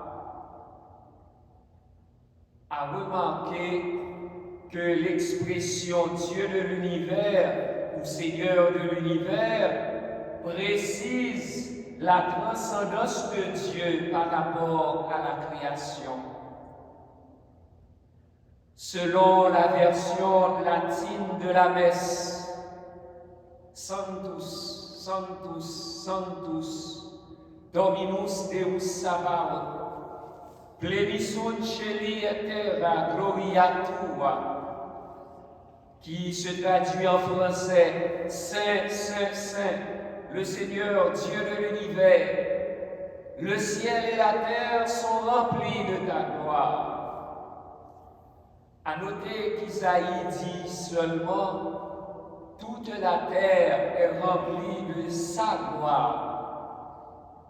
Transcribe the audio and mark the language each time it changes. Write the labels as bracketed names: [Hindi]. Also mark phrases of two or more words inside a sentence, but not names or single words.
[French] À remarquer que l'expression Dieu de l'univers ou Seigneur de l'univers précise la transcendance de Dieu par rapport à la création. Selon la version latine de la messe, [Latin] Sanctus, Sanctus, Sanctus, Dominus Deus Sabaoth, Plenisun Celi et Terra Gloria Tua, [French] qui se traduit en français Saint, Saint, Saint, le Seigneur Dieu de l'univers. Le ciel et la terre sont remplis de ta gloire. À noter qu'Isaïe dit seulement toute la terre est remplie de sa gloire.